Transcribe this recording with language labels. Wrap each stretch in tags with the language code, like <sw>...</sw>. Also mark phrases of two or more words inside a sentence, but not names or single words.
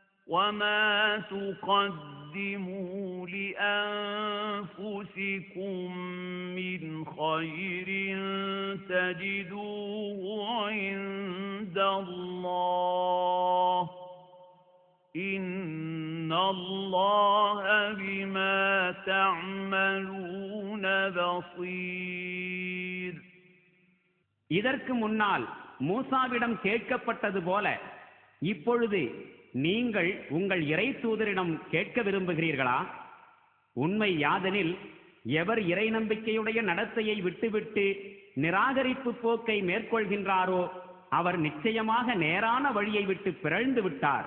<ar>وَمَا تُقَدِّمُوا لِأَنفُسِكُم مِّنْ خَيْرٍ تَجِدُوهُ عِندَ اللَّهِ إِنَّ اللَّهَ بِمَا تَعْمَلُونَ بَصِيرٌ.</ar> <ta>இதற்கு முன்னால் மூசாவிடம் கேட்கப்பட்டது போல இப்பொழுது நீங்கள் உங்கள் இறை தூதரிடம் கேட்க விரும்புகிறீர்களா? உண்மை யாதெனில், எவர் இறை நம்பிக்கையுடைய நடத்தையை விட்டுவிட்டு நிராகரிப்பு போக்கை மேற்கொள்கின்றாரோ அவர் நிச்சயமாக நேரான வழியை விட்டு பிறழ்ந்து விட்டார்.</ta>